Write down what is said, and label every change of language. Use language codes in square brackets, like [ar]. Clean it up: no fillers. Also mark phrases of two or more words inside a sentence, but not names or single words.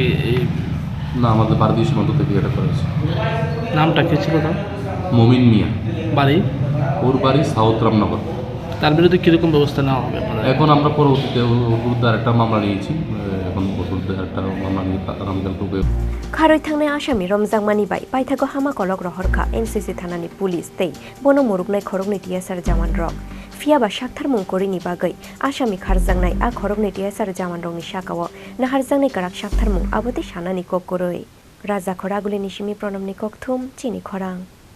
[bn] না আমাদের ভারতীয় সীমান্ত থেকে এটা করা হয়েছে নামটা কী ছিল তার মমিন মিয়া বাড়ি ওর বাড়ি সাউথ রামনগর তার বিরুদ্ধে কীরকম ব্যবস্থা নেওয়া হবে এখন আমরা পরবর্তীতে ওর বিরুদ্ধে আরেকটা মামলা নিয়েছি এখন ওর বিরুদ্ধে আরেকটা মামলা নিয়ে আগামীকাল [trp] Kharwi Thangnai Assami Romjakmani bai Paithako hama kolok rohorkha NCC thanani police tei bono murugnai khorokni tiasar jawan rok Fia ba saktharmung korini bagai Assami kharjangnai a khorokni tiasar jawan rokni sakao naharjangnai karak saktharmung aboti sanani kok koroi Raja Khoraguli nishimi pranamni kokthum Chini Khorang